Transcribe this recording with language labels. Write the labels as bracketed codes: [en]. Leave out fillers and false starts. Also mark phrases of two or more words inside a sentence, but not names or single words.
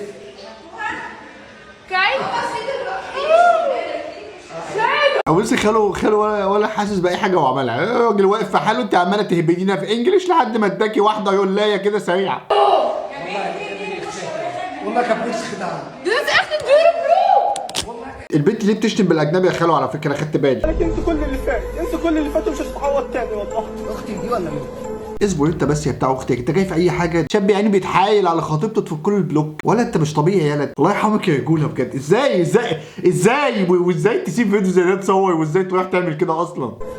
[nl] Kijk. [ar] بص خالو ولا حاسس باي حاجه وعملها. الراجل واقف في حاله انت عماله تهبدينا في انجلش لحد ما اداكي واحده يولايه كده سريعه. والله كان بس خدعه. [nl] Dit is echt een dure broek. [ar] البنت ليه بتشتم بالاجنبي يا خالو؟ على فكره خدت بالي. انسوا كل اللي فات انسوا كل اللي فات ومش هتتعوض تاني والله. اختي دي ولا مين؟ اصبر انت بس يا بتاع اختك. انت جاي في اي حاجه؟ شاب يعني بيتحايل على خطيبته تفك له البلوك. ولا انت مش طبيعي يا ولد. الله يرحمك يا رجوله بجد. ازاي وازاي تسيب فيديو زي ده تصور وازاي تروح تعمل كده اصلا؟